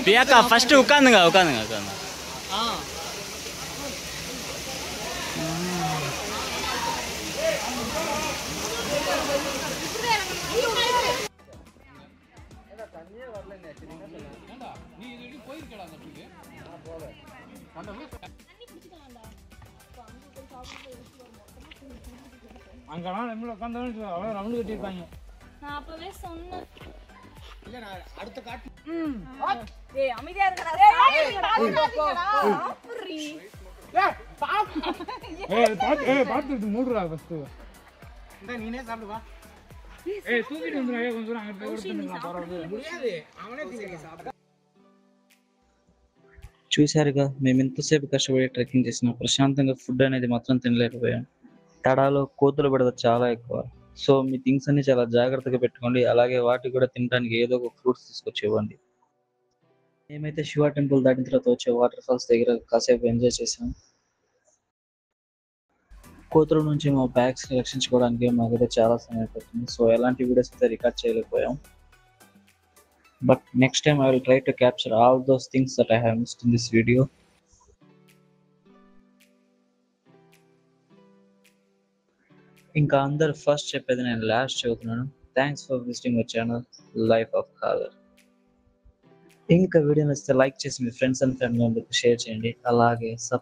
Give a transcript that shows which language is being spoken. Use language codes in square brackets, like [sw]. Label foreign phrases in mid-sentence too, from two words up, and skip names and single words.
[ta] பிரியாக்கா ஃபர்ஸ்ட் உட்காந்துங்க உட்காந்துங்க உட்காந்துங்க. ஆ அங்கெல்லாம் நம்மள உட்காந்து அவ்வளோ ரவுண்டு கட்டியிருப்பாங்க. நான் அப்பவே சொன்னேன். இல்ல நான் அடுத்த காட்டு. ஏய் அமைதியா இருக்கடா. சாப்பிடுறீ. பாத்து மூடுறா ஃபர்ஸ்ட். இந்த நீனே சாப்பிடு வா. [te] తూకిటి ఉందిరా కొంచెం అక్కడ పెడుతున్నా పర్వాలేదు [ta] முடியாது அவனே தீங்க சாப்பிடு. [te] చూశారుగా మేము ఎంతసేపు కష్టపడి ట్రెక్కింగ్ చేసినా ప్రశాంతంగా ఫుడ్ అనేది మాత్రం తినలేకపోయాం. తడాలో కోతుల బెడద చాలా ఎక్కువ. సో మీ థింగ్స్ అన్ని చాలా జాగ్రత్తగా పెట్టుకోండి. అలాగే వాటికి కూడా తినడానికి ఏదో ఒక ఫ్రూట్స్ తీసుకొచ్చి ఇవ్వండి. మేమైతే శివ టెంపుల్ దాటిన తర్వాత వచ్చే [en] water falls [te] దగ్గర కాసేపు ఎంజాయ్ చేసాం. కోతుల నుంచి మా బ్యాగ్స్ రక్షించుకోవడానికి మాకైతే చాలా సమయం పడుతుంది. సో ఎలాంటి వీడియోస్ అయితే రికార్డ్ చేయలేకపోయాం. [en] But next time I will try to capture all those things that I have missed in this video. [te] ఇంకా అందరు ఫస్ట్ చెప్పేది నేను లాస్ట్ చెబుతున్నాను. [en] thanks for visiting my channel Life of Caller. [te] ఇంకా వీడియో నచ్చితే లైక్ చేసి మీ [en] friends and family [te] మెంబర్కి షేర్ చేయండి.